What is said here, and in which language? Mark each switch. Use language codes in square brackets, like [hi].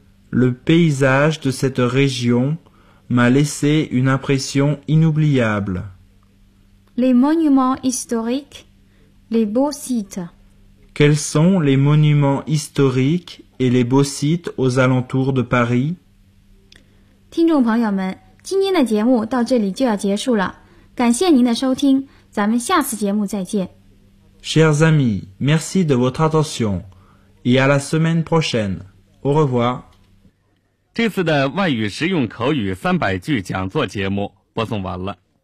[fr] Le paysage de cette région m'a laissé une impression inoubliable. Les monuments historiques, les beaux sites. Quels sont les monuments historiques et les beaux sites aux alentours de Paris? [zh] 听众朋友们，今天的节目到这里就要结束了，感谢您的收听。咱们下次节目再见。 [fr] Chers amis, merci de votre attention et à la semaine prochaine. Au revoir. [zh] 这次的外语实用口语三百句讲座节目播送完了。